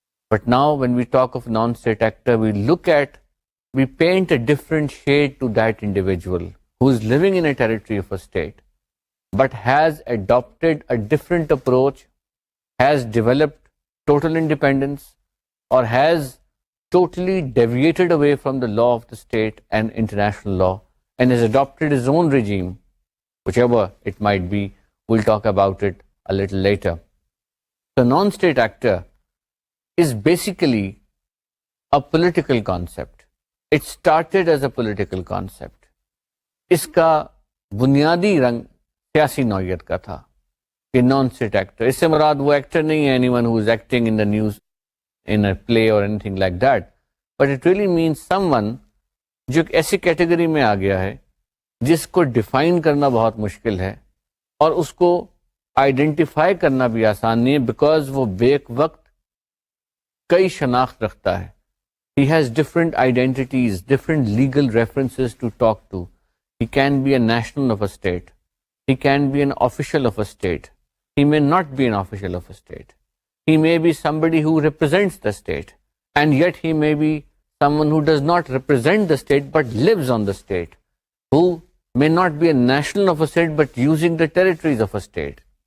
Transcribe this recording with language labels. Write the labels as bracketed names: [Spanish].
[English] But now when we talk of non-state actor, we paint a different shade to that individual who is living in a territory of a state, but has adopted a different approach, has developed total independence, or has totally deviated away from the law of the state and international law, and has adopted his own regime, whichever it might be. We'll talk about it a little later. So non-state actor is basically a political concept. It started as a political concept. [Urdu] اس کا بنیادی رنگ سیاسی نوعیت کا تھا کہ non state actor. اس سے مراد وہ ایکٹر نہیں ہے [English] anyone who is acting in the news in a play [Urdu] اور [English] anything like that, but it really means someone [Urdu] جو ایک ایسی کیٹیگری میں آ گیا ہے جس کو ڈیفائن کرنا بہت مشکل ہے اور اس کو آئیڈینٹیفائی کرنا بھی آسان نہیں ہے, بیکاز وہ بیک وقت کئی شناخت رکھتا ہے. [English] He has different identities, different legal references to talk to. He can be a national of a state. He can be an official of a state. He may not be an official of a state. He may be somebody who represents the state. And yet he may be someone who does not represent the state but lives on the state. Who may not be a national of a state but using the territories of a state.